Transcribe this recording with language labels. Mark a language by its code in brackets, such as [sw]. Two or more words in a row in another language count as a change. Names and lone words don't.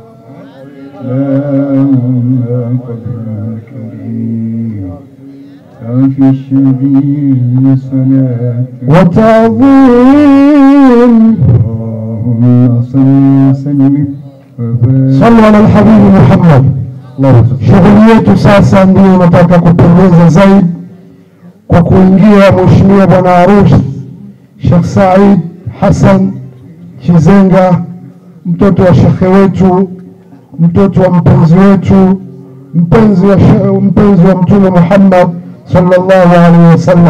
[ar] في الشبيه صلاة وتعظيم. اللهم صل وسلم صلوا على الحبيب محمد. [sw] Shughuli yetu sasa ndio nataka kupendeza zaidi kwa kuingia mheshimiwa bwana harusi Sheikh Said Hassan Chizenga, mtoto wa shekhe wetu, mtoto wa mpenzi wetu, mpenzi wa Mtume Muhammad [ar] صلى الله عليه وسلم.